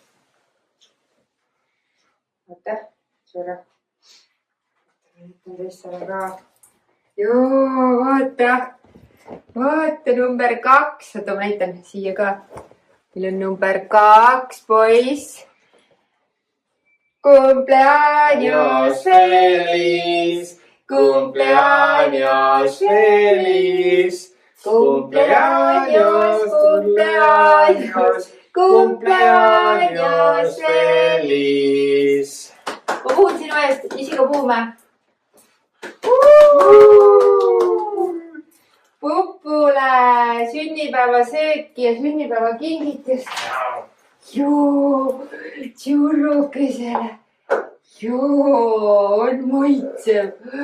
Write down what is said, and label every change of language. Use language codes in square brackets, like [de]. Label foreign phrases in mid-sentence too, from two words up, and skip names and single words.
[et] Oota, suure. Näitan teistele ka. Joo, vaata. Vaata number 2. Oota, ma näitan siia ka. Meil on number 2, poiss. [es] Cumpleaños feliz. Cumpleaños feliz. Cumpleaños, cumpleaños. Cumpleaños feliz. [et] Ma puhun sinu eest, isiga puhume. Pupule sünnipäeva sööki ja sünnipäeva kingitust. Joo, tšurrukesele. Joo, on maitsev.